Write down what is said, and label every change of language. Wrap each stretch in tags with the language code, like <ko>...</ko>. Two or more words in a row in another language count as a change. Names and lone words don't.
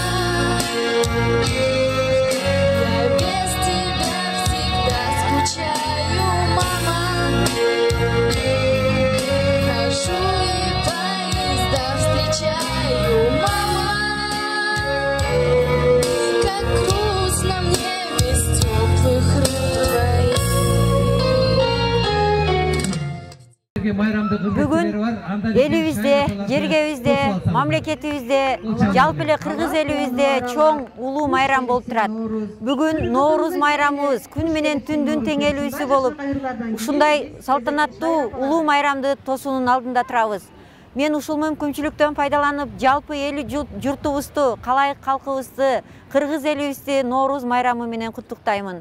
<ru>Я без тебя всегда скучаю, мама. Хожу и поезда встречаю, мама. Как грустно мне без теплых рук твоих.</ru> <ky>Бүгін елімізде, жергебізде, мамлекетімізде, жалпы эле кыргыз элибизде чоң улуу майрам болуп турат. Бүгүн Норуз майрамыбыз күн менен түндүн теңелүүсү болуп, ушундай салтанаттуу улуу майрамды тосуунун алдында турабыз. Мен ушул мүмкүнчүлүктөн пайдаланып, жалпы эли журтубузду, калайык калкыбызды, кыргыз элибизди Норуз майрамы менен куттуктаймын.</ky>